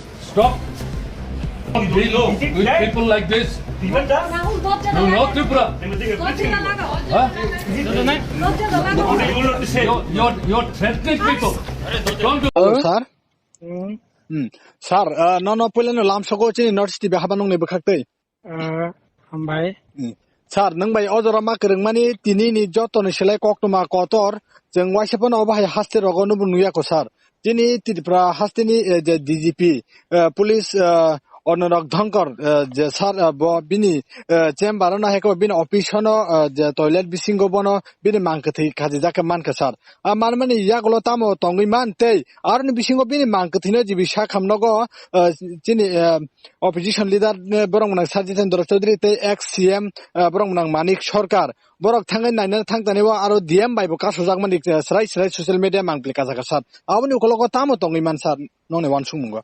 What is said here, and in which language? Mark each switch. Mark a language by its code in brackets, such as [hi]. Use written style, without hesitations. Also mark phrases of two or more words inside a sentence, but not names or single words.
[en] Stop dealing with people like this. You know Tripura? Huh? You're threatening people. Don't do Hello, sir. Sir, [trp] no pula no lam soko chini north city behaba nong ne bekhaktai. Hambai. Sir, nang bai ojora ma kereng mani tini ni joto ni selai kok to ma kotor jeng waisapon obahai haste rogonu bunuya ko sir. Tini Tripura haste ni DGP police অনরক ধংকর যে স্যার বিনি চেম্বার না হেকো বিনি অফিস হনো যে টয়লেট বিসিঙ্গ বনো বিনি মাংকথি খাজি জাকে মানকা স্যার মান মানে ইয়াগলো তামো তঙ্গি মানতে আর নি বিসিঙ্গ বিনি মাংকথিনো জিবি শাখামনগো চিনি [en] opposition leader [trp] বরংনাং সাজিতেন্দ্র চৌধুরী তে [en] ex CM [trp] বরংনাং মানিক সরকার বরক থাঙ্গাই নাইনা থাংতানিবো আরো ডিএম বাইবো কাসো জাগমানি স্রাই [en] social media [trp] মাংপ্লি কাজাকা স্যার আবনি উকলগো তামো তঙ্গি মান স্যার ননে ওয়ান সুমুঙ্গো